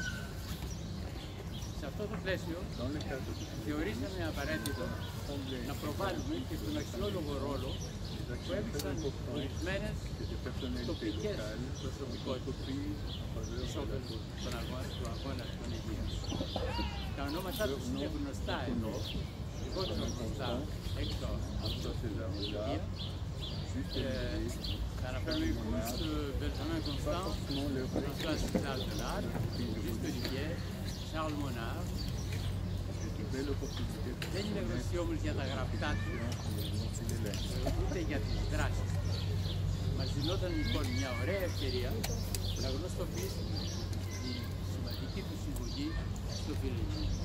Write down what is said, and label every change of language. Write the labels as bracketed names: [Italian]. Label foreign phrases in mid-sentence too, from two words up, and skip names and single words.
[Greek] Σε αυτό το πλαίσιο θεωρήσαμε απαραίτητο να προβάλλουμε και τον αξιόλογο ρόλο που έπαιξαν ορισμένες τοπικές προσωπικότητες στον αγώνα των Ελλήνων. Τα ονόματά τους είναι γνωστά εδώ, λιγότερο γνωστά έξω από το Σιδηρία. Θα αναφέρουμε λοιπόν Benjamin Constant, François Charles Delard, Juste Olivier, Charles Monard. Δεν είναι γνωστή όμως για τα γραπτά του, ούτε για τις δράσεις. μας δινόταν λοιπόν μια ωραία ευκαιρία να γνωστοποιήσουμε τη σημαντική του συμβολή στο φιλικό.